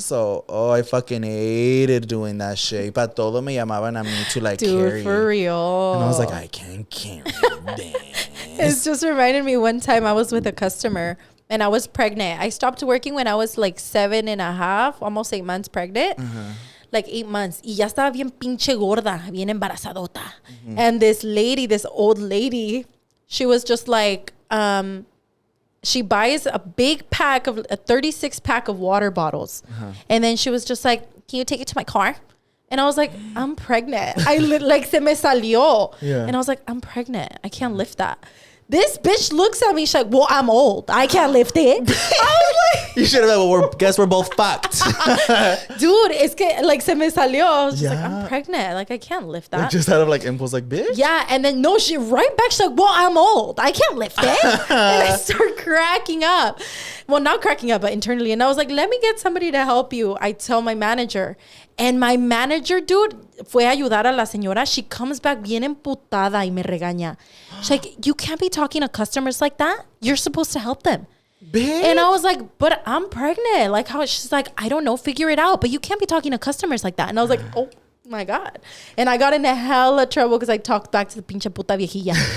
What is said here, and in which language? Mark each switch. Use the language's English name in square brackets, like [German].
[English] So, I fucking hated doing that shit. But [Spanish] todo me llamaban a [English] me to like carry. Dude, for real. And I was like, I can't carry this. It's just reminded me one time I was with a customer and I was pregnant. I stopped working when I was like 7.5, almost 8 months pregnant. Like 8 months. [Spanish] Y ya estaba bien pinche gorda, bien embarazadota. [English] And this lady, this old lady, she was just like, she buys a big pack of a 36 pack of water bottles. And then she was just like, can you take it to my car? And I was like, I'm pregnant. [Spanish] Like, se me salió. [English] Yeah. And I was like, I'm pregnant. I can't lift that. This bitch looks at me. She's like, well, I'm old. I can't lift it. I was like, you should have been, well, guess we're both fucked. Dude, it's like [Spanish] se me salió. [English] I was just like, I'm pregnant. Like, I can't lift that. Like, just out of like impulse, like, bitch. Yeah. And then no, she right back. She's like, well, I'm old. I can't lift it. And I start cracking up. Well, not cracking up, but internally. And I was like, let me get somebody to help you. I tell my manager. And my manager, dude, [Spanish] fue a ayudar a la señora. [English] She comes back [Spanish] bien emputada y me regaña. [English] She's like, you can't be talking to customers like that. You're supposed to help them. Bitch. And I was like, but I'm pregnant. Like, how? She's like, I don't know, figure it out. But you can't be talking to customers like that. And I was like, oh my God. And I got into hella trouble because I talked back to the [Spanish] pinche puta viejilla.